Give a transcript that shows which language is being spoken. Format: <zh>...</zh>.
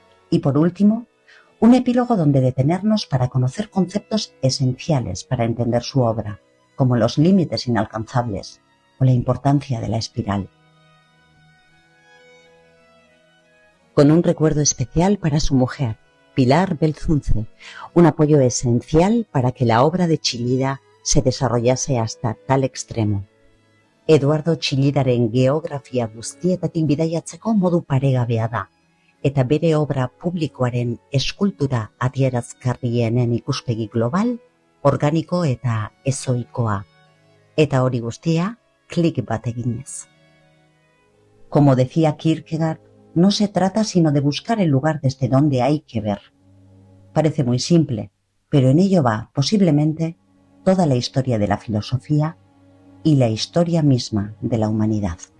<es>Y por último, un epílogo donde detenernos para conocer conceptos esenciales para entender su obra, como los límites inalcanzables o la importancia de la espiral. Con un recuerdo especial para su mujer, Pilar Belzunce, un apoyo esencial para que la obra de Chillida se desarrollase hasta tal extremo.</es> <eu>Eduardo Chillidaren geografia guztietatik bidaiatzeko modu paregabea da, eta bere obra publikoaren eskultura adierazgarrienen ikuspegi global, organiko eta ezoikoa, eta hori guztia klik bat eginez.</eu> <es>Como decía Kierkegaard, no se trata sino de buscar el lugar desde donde hay que ver. Parece muy simple, pero en ello va, posiblemente, toda la historia de la filosofía y la historia misma de la humanidad.</es>